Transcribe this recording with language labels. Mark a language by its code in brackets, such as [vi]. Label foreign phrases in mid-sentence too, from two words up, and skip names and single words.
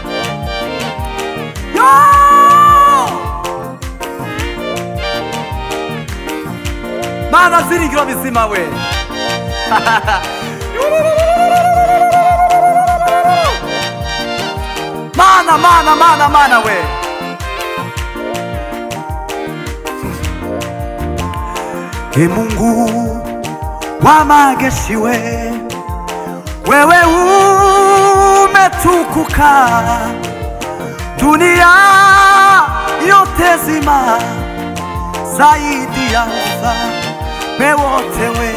[rw] Yo Mana ziringiro bizima we. Mana Mana Mana Mana we. [sw] Ee Mungu wa majeshi we, wewe umetukuka, dunia yote zima zaidi ya ufalme wote we.